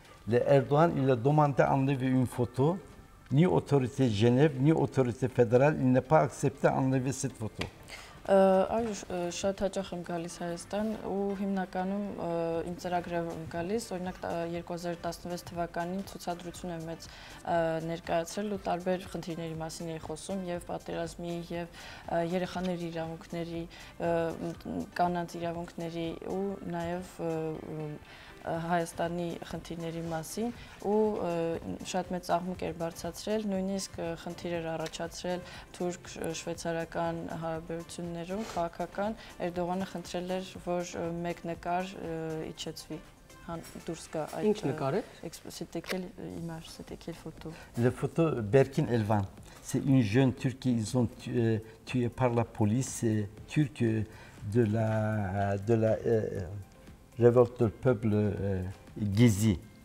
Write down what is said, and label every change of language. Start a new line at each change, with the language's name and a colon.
French: Erdogan, il a demandé d'enlever une photo, ni autorité de Genève, ni autorité fédérale, il n'a pas accepté d'enlever cette photo.
Armenian: Շատ հաճախ եմ գալիս Հայաստան ու հիմնականում իմ ծրագրերով եմ գալիս, օրինակ 2016 թվականին ցուցադրություն եմ մեծ ներկայացրել ու տարբեր խնդիրների մասին էի խոսում եւ պատերազմի եւ երեխաների իրավունքների, կանանց իրավունքների ու նաեւ Հայաստանի խնդիրների մասին ու շատ մեծ աղմուկ էր բարձրացրել, նույնիսկ խնդիր էր առաջացրել թուրք-շվեյցարական հարաբերություններում, քաղաքական Էրդողանը խնդրել էր, որ մեկ նկար իջեցվի, դուրս գա այդ Ինչ նկար է?
French: C'était quelle image, c'était quelle photo? La photo Berkin Elvan, c'est une jeune turque qu'ils ont tuée par la police turque de la révolte du peuple Gezi.